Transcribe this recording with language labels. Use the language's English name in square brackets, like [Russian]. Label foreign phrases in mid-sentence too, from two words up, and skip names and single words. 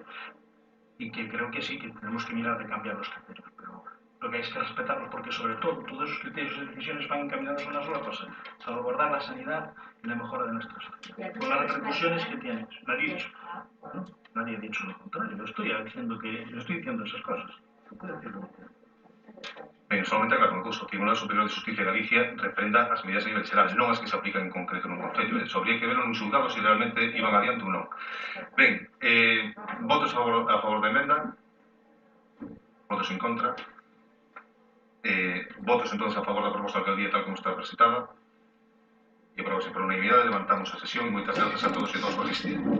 [Spanish] Y que creo que sí, que tenemos que mirar de cambiar los criterios, pero lo que hay es que respetarlos porque sobre todo todos esos criterios y decisiones van encaminados a una sola cosa, salvaguardar la sanidad y la mejora de nuestra sociedad, con las repercusiones que tienen. Nadie ha dicho lo contrario, yo estoy diciendo esas cosas. [Galician] Ben, solamente aclaro unha cousa, o Tribunal Superior de Justicia de Galicia referenda as medidas a nivel xeral, non as que se aplican en concreto nun concello. Só [Spanish] habría que verlo [Galician] nun xulgado se realmente iban adiante ou non. Ben, votos a favor da emenda, votos en contra, votos entonces a favor da proposta da alcaldía tal como está presentada, e aprobase por unanimidade, levantamos a sesión e moitas grazas a todos e todos por asistir.